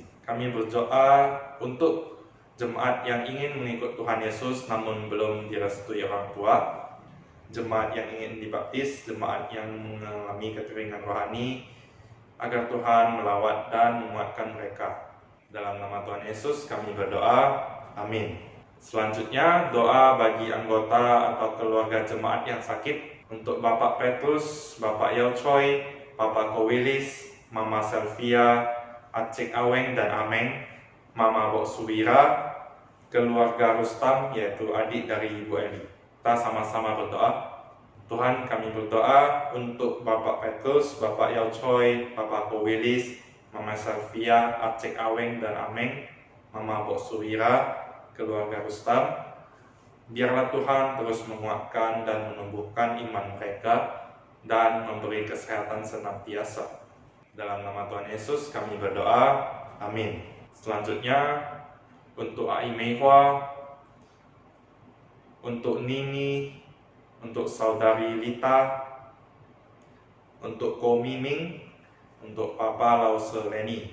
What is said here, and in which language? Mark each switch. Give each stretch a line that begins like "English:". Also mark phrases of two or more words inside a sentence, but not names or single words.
Indonesian: Kami berdoa untuk jemaat yang ingin mengikut Tuhan Yesus namun belum direstui orang tua, jemaat yang ingin dibaptis, jemaat yang mengalami kekeringan rohani, agar Tuhan melawat dan menguatkan mereka. Dalam nama Tuhan Yesus kami berdoa, Amin. Selanjutnya, doa bagi anggota atau keluarga jemaat yang sakit untuk Bapak Petrus, Bapak Yao Choi, Bapak Kowilis, Mama Selvia, Acik Aweng dan Ameng, Mama Bok Suwira, keluarga Rustam yaitu adik dari Ibu Eli. Kita sama-sama berdoa. Tuhan, kami berdoa untuk Bapak Petrus, Bapak Yao Choi, Bapak Kowilis, Mama Selvia, Acik Aweng dan Ameng, Mama Bok Suwira, keluarga Rustam. Biarlah Tuhan terus menguatkan dan menumbuhkan iman mereka dan memberi kesehatan senantiasa. Dalam nama Tuhan Yesus kami berdoa, amin. Selanjutnya untuk Ai Meihua, untuk Nini, untuk saudari Lita, untuk Ko Miming, untuk Papa Lause Leni.